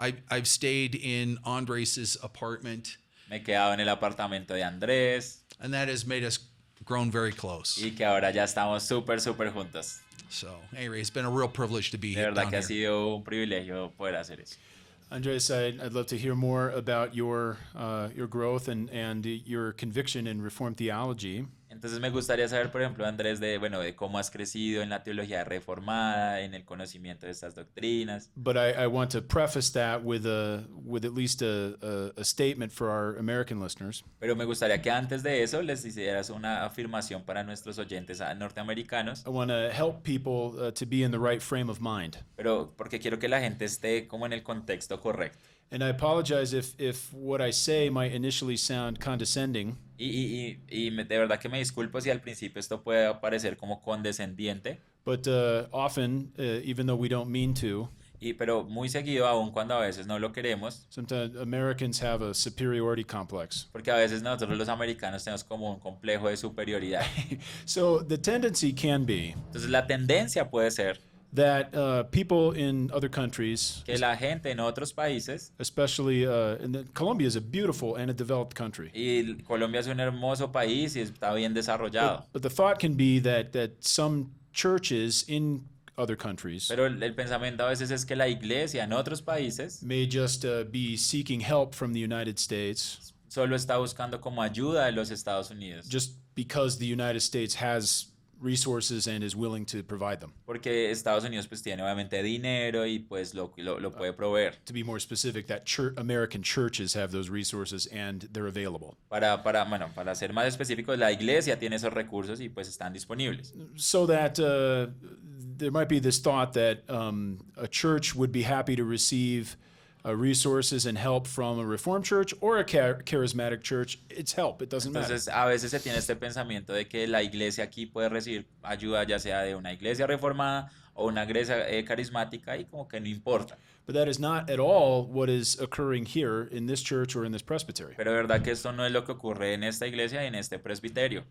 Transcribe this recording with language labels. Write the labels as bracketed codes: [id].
[en] I've stayed in Andres's apartment, [es] Me he quedado en el apartamento de Andrés [en] and that has made us grown very close. [es] y que ahora ya estamos súper juntos. [en] So anyway, it's been a real privilege to be here. [es] verdad [en] Down [es] que ha [en] here. [es] sido un privilegio poder hacer eso. [en] Andres, I'd love to hear more about your growth and your conviction in Reformed theology. [es] Entonces me gustaría saber, por ejemplo, Andrés, de cómo has crecido en la teología reformada, en el conocimiento de estas doctrinas. [en] But I want to preface that with at least a statement for our American listeners. [es] Pero me gustaría que antes de eso les hicieras una afirmación para nuestros oyentes norteamericanos, [en] I want to help people to be in the right frame of mind. [es] pero porque quiero que la gente esté como en el contexto correcto. [en] And I apologize if what I say might initially sound condescending, [es] De verdad que me disculpo si al principio esto puede parecer como condescendiente, [en] but often, even though we don't mean to, [es] pero muy seguido, aun cuando a veces no lo queremos, [en] sometimes Americans have a superiority complex. [es] porque a veces nosotros los americanos tenemos como un complejo de superioridad. [en] So the tendency can be [es] Entonces la tendencia puede ser [en] that people in other countries, [es] que la gente en otros países, [en] especially Colombia is a beautiful and a developed country. [es] y Colombia es un hermoso país y está bien desarrollado, [en] But the thought can be that some churches in other countries [es] pero el pensamiento a veces es que la iglesia en otros países [en] may just be seeking help from the United States [es] solo está buscando como ayuda de los Estados Unidos, [en] just because the United States has resources and is willing to provide them. [es] porque Estados Unidos pues tiene obviamente dinero y pues lo puede proveer. [en] To be more specific, that American churches have those resources and they're available. [es] Para ser más específicos, la iglesia tiene esos recursos y pues están disponibles. [en] So that there might be this thought that a church would be happy to receive resources and help from a Reformed church or a charismatic church. It's help. It doesn't matter. [es] Entonces, a veces se tiene este pensamiento de que la iglesia aquí puede recibir ayuda ya sea de una iglesia reformada o una iglesia carismática y como que no importa. [en] But that is not at all what is occurring here in this church or in this presbytery. [es] Pero de verdad que esto no es lo que ocurre en esta iglesia y en este presbiterio.